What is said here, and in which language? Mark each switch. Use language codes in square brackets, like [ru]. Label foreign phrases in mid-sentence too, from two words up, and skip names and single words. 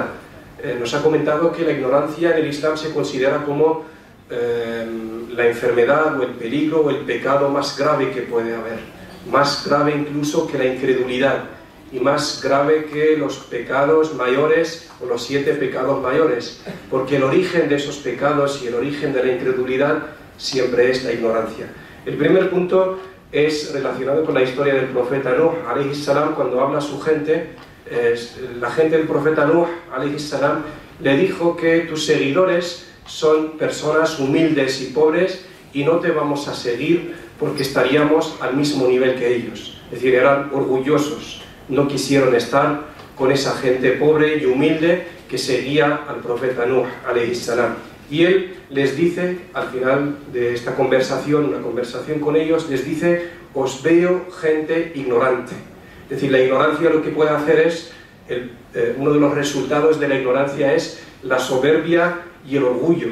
[es] Nos ha comentado que la ignorancia en el Islam se considera como la enfermedad o el peligro o el pecado más grave que puede haber, más grave incluso que la incredulidad y más grave que los pecados mayores o los 7 pecados mayores, porque el origen de esos pecados y el origen de la incredulidad siempre es la ignorancia. El primer punto es relacionado con la historia del profeta Nuh, [ar] عليه السلام, [es] cuando habla a su gente. La gente del profeta Nuh, [ar] عليه السلام, [es] le dijo que tus seguidores son personas humildes y pobres y no te vamos a seguir porque estaríamos al mismo nivel que ellos. Es decir, eran orgullosos, no quisieron estar con esa gente pobre y humilde que seguía al profeta Nuh, [ar] عليه السلام. [es] Y él les dice, al final de esta conversación, una conversación con ellos, les dice: os veo gente ignorante. Es decir, la ignorancia lo que puede hacer es, uno de los resultados de la ignorancia es la soberbia y el orgullo.